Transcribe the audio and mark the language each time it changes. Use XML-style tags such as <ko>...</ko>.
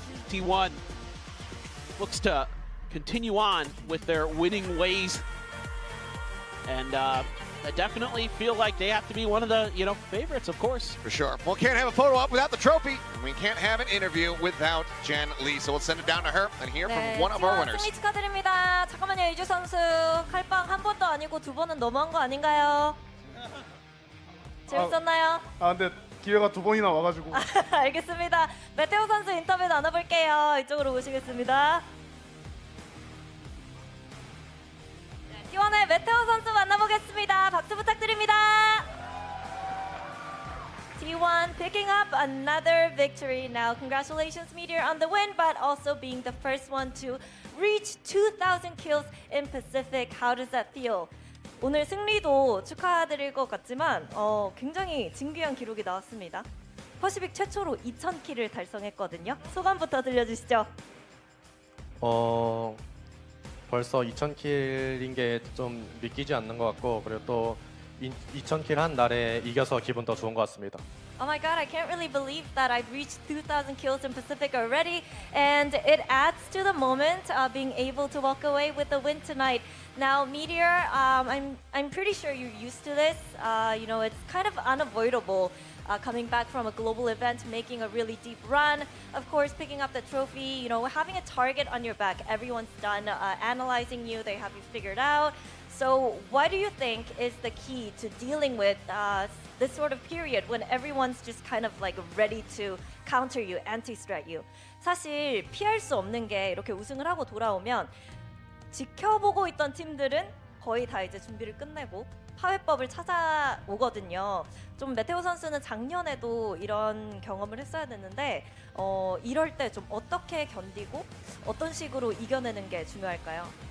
<en>T1 looks to continue on with their winning ways. And I definitely feel like they have to be one of the, favorites, of course. For sure. Well, can't have a photo op without the trophy, and we can't have an interview without Jen Lee. So we'll send it down to her and hear from one of our winners.</en> <ko>승리 축하드립니다. 잠깐만요, 이주 선수 칼빵 한 번도 아니고 2번은 너무한 거 아닌가요? 재밌었나요? 근데 기회가 2번이나 와가지고. 알겠습니다. 메테오 선수 인터뷰 나눠볼게요. 이쪽으로 오시겠습니다. T1의 메테오 선수 만나보겠습니다. 박수 부탁드립니다.</ko> <en>T1 picking up another victory. Now, congratulations, Meteor, on the win, but also being the first one to reach 2,000 kills in Pacific. How does that feel?</en> <ko>오늘 승리도 축하드릴 것 같지만 굉장히 진귀한 기록이 나왔습니다. 퍼시픽 최초로 2,000킬을 달성했거든요. 소감부터 들려주시죠. 벌써 2,000킬인 게 좀 믿기지 않는 것 같고, 그리고 또 2,000킬 한 날에 이겨서 기분 더 좋은 것 같습니다.</ko> <en>Oh my god, I can't really believe that I've reached 2,000 kills in Pacific already, and it adds to the moment being able to walk away with the win tonight. Now, Meteor, I'm pretty sure you're used to this. You know, it's kind of unavoidable coming back from a global event, making a really deep run. Of course, picking up the trophy, you know, having a target on your back. Everyone's done analyzing you, they have you figured out. So what do you think is the key to dealing with this sort of period when everyone's just kind of like ready to counter you, anti-strat you?</en> <ko>사실 피할 수 없는 게 이렇게 우승을 하고 돌아오면 지켜보고 있던 팀들은 거의 다 이제 준비를 끝내고 파회법을 찾아오거든요. 좀 메테오 선수는 작년에도 이런 경험을 했어야 됐는데 이럴 때 좀 어떻게 견디고 어떤 식으로 이겨내는 게 중요할까요?</ko>